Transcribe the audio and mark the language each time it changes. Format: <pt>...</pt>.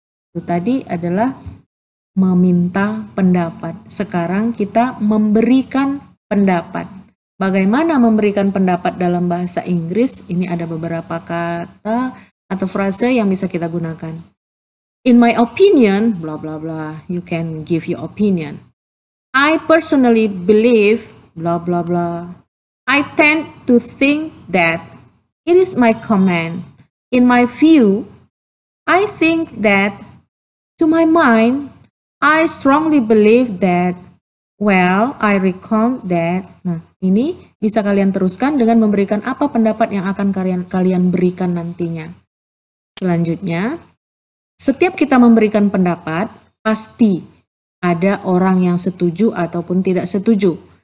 <id>Itu tadi adalah meminta pendapat. Sekarang kita memberikan pendapat. Bagaimana memberikan pendapat dalam bahasa Inggris? Ini ada beberapa kata atau frase yang bisa kita gunakan.</id> <en>In my opinion, blah blah blah. You can give your opinion. I personally believe, blah blah blah. I tend to think that. It is my comment. In my view, I think that. To my mind, I strongly believe that. Well, I reckon that.</en> <id>Nah, ini bisa kalian teruskan dengan memberikan apa pendapat yang akan kalian berikan nantinya. Selanjutnya, setiap kita memberikan pendapat, pasti ada orang yang setuju ataupun tidak setuju.</id>